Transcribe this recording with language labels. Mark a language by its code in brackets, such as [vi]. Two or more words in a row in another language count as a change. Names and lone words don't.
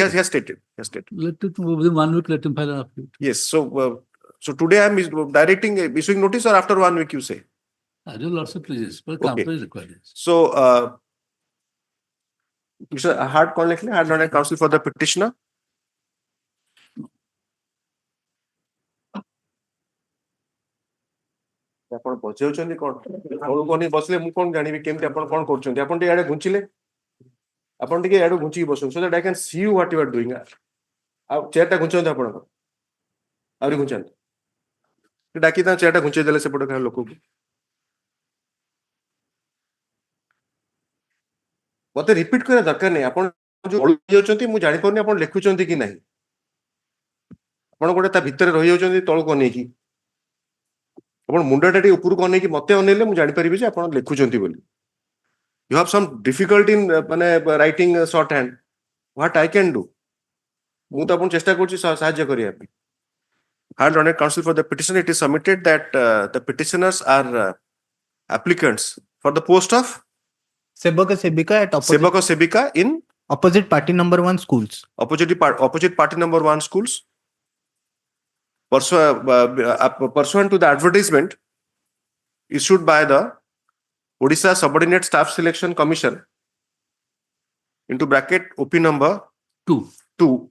[en] He has stated. Let it within 1 week, let him file an appeal. Yes. So, today I'm issuing notice, or after 1 week you say? I do lots of places, but Okay. company is required. So, Mr. Hard Learned Counsel for the petitioner. [or] ଆପଣ ବଜାଉଛନ୍ତି କଣ ତଳକୁ ଅନେଇ ବସିଲେ ମୁଁ କଣ ଜାଣିବି କେମିତି ଆପଣ କଣ କରୁଛନ୍ତି ଆପଣ ଟିକେ ଆଡେ ଘୁଞ୍ଚିଲେ ଆପଣ ଟିକେ ଆଡୁ ଘୁଞ୍ଚିକି ବସନ୍ତୁ [en] so that I can see you what you are doing [or] ଆଉ ଚେୟାରଟା ଘୁଞ୍ଚାନ୍ତୁ ଆପଣଙ୍କ ଆହୁରି ଘୁଞ୍ଚାନ୍ତୁ ଡାକି ତା ଚେୟାରଟା ଘୁଞ୍ଚେଇ ଦେଲେ ସେପଟେ କାହା ଲୋକକୁ ମତେ ରିପିଟ କରିବା ଦରକାର ନାହିଁ ଆପଣ ଯୋଉ ରହିଯାଉଛନ୍ତି ମୁଁ ଜାଣିପାରୁନି ଆପଣ ଲେଖୁଛନ୍ତି କି ନାହିଁ ଆପଣ ଗୋଟେ ତା ଭିତରେ ରହିଯାଉଛନ୍ତି ତଳକୁ ଅନେଇକି ଆପଣ ମୁଣ୍ଡଟା ଟିକେ ଉପରକୁ ଅନେଇକି ମତେ ଅନେଇଲେ ମୁଁ ଜାଣିପାରିବି ଯେ ଆପଣ ଲେଖୁଛନ୍ତି ବୋଲି [en] you have some difficulty in writing shorthand what I can do [or] ମୁଁ ତ ଆପଣ ଚେଷ୍ଟା କରୁଛି ସାହାଯ୍ୟ କରିବା ପାଇଁ [en] High Court Counsel for the petition it is submitted that the petitioners are applicants for the post of Sebaka Sebika at Sebaka in opposite party number 1 schools. Opposite party number 1 schools. Pursuant to the advertisement issued by the Odisha Subordinate Staff Selection Commission into bracket OP number 2.